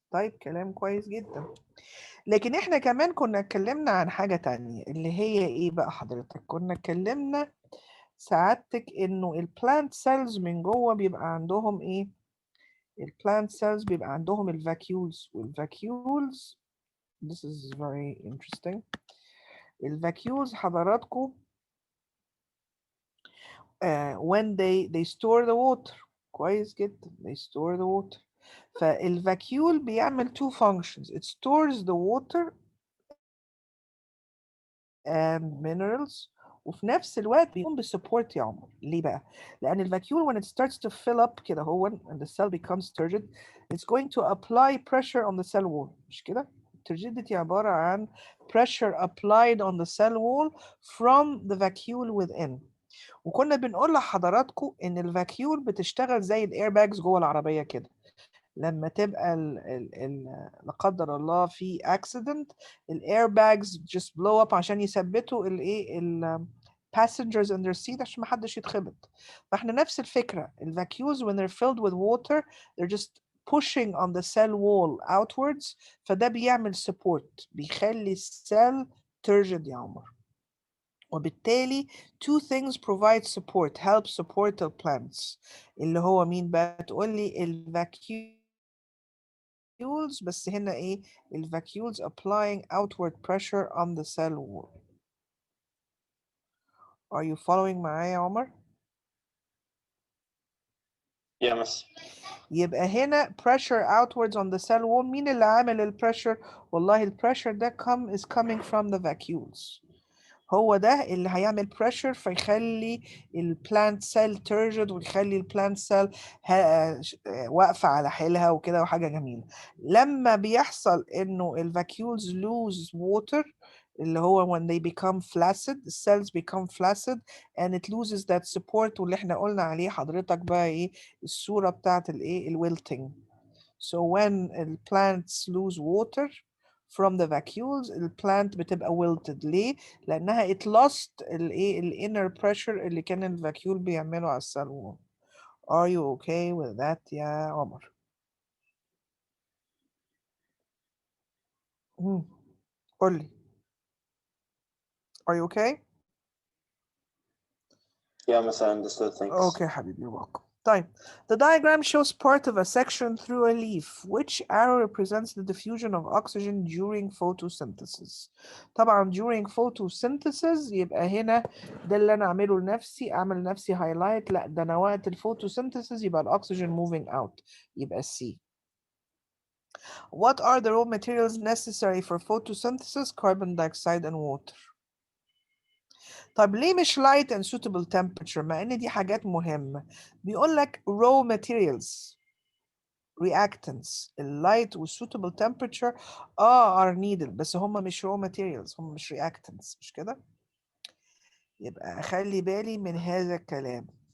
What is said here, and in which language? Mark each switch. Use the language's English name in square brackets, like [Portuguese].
[Arabic] طيب كلام كويس جدا. لكن احنا كمان كنا اتكلمنا عن حاجة تانية اللي هي ايه بقى حضرتك؟ كنا اتكلمنا سعادتك انه البلانت سيلز من جوه بيبقى عندهم ايه؟ البلانت سيلز بيبقى عندهم الفاكيولز، والفاكيولز [English] this is very interesting. [Arabic] الفاكيولز حضراتكم [English] when they store the water. [Arabic] كويس جدا. [English] they store the water. [Arabic] فالفاكيول بيعمل two functions. [English] it stores the water and minerals [Arabic] وفي نفس الوقت بيقوم بالسبورت يا عمر. [English] ليه بقى؟ لأن الفاكيول when it starts to fill up كده هو and the cell becomes turgid it's going to apply pressure on the cell wall. [Arabic] مش كده؟ [English] turgidity عبارة عن pressure applied on the cell wall from the vacuole within. [Arabic] وكنا بنقول لحضراتكم إن الفاكيول بتشتغل زي الاير باجز جوه العربية كده. لما تبقى لا قدر الله في accident الاير باجز just blow up عشان يثبتوا الايه [English] passengers in their seat [Arabic] عشان ما حدش يتخبط. فاحنا نفس الفكرة. [English] الفاكيولز when they're filled with water they're just pushing on the cell wall outwards [Arabic] فده بيعمل support بيخلي السيل turgid يا عمر. [English] وبالتالي two things provide support help support the plants اللي هو مين بقى؟ تقول لي الفاكيول بس هنا ايه؟ الفاكيولز applying outward pressure on the cell wall. Are you following [Arabic] معايا يا عمر؟ [English] Yeah, miss. يبقى هنا pressure outwards on the cell wall. [Arabic] مين اللي عامل البريشر؟ والله البريشر ده [English] is coming from the vacuoles. [Arabic] هو ده اللي هيعمل pressure فيخلي البلانت سيل turgid ويخلي البلانت سيل واقفة على حيلها وكده وحاجة جميلة. [English] لما بيحصل انه الفاكيولز lose water اللي هو when they become flaccid the cells become flaccid and it loses that support واللي احنا قلنا عليه حضرتك بقى ايه؟ الصورة بتاعت الايه؟ wilting. So when the plants lose water from the vacuoles البلانت بتبقى wilted. [Arabic] ليه؟ لأنها it lost الايه؟ inner pressure اللي كان الفاكيول بيعمله على السيل وول. [English] Are you okay with that يا عمر؟ قول لي. Are you okay? Yeah, miss, I understood. Thanks. Okay [Arabic] حبيبي [English] you're welcome. طيب the diagram shows part of a section through a leaf. Which arrow represents the diffusion of oxygen during photosynthesis? [Arabic] طبعا during photosynthesis يبقى هنا ده اللي انا اعمله لنفسي، اعمل لنفسي highlight. لا ده انا وقت الفوتوسينثيسيس يبقى الاكسجين [English] moving out [Arabic] يبقى C. [English] What are the raw materials necessary for photosynthesis? Carbon dioxide and water. [Arabic] طب ليه مش [English] light and suitable temperature [Arabic] مع ان دي حاجات مهمة؟ بيقول لك [English] raw materials reactants [Arabic] light و suitable temperature are needed بس هم مش raw materials هم مش reactants مش كده؟ يبقى أخلي بالي من هذا الكلام.